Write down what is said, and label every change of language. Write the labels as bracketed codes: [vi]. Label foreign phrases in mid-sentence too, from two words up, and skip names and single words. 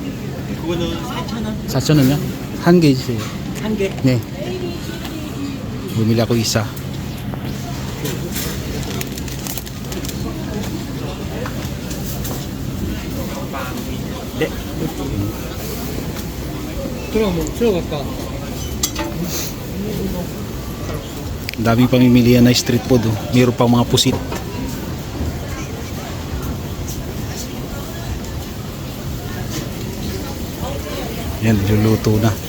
[ko] 그거는 4,000원. 4,000원이요? 한 개 주세요. 한 개? 네. [tl] bumili ako isa. [ko] 네. 그럼 들어갈까? [tl] Ang daming pamimilihan na street food. Mayroon pang mga pusit. Yan, niluluto na.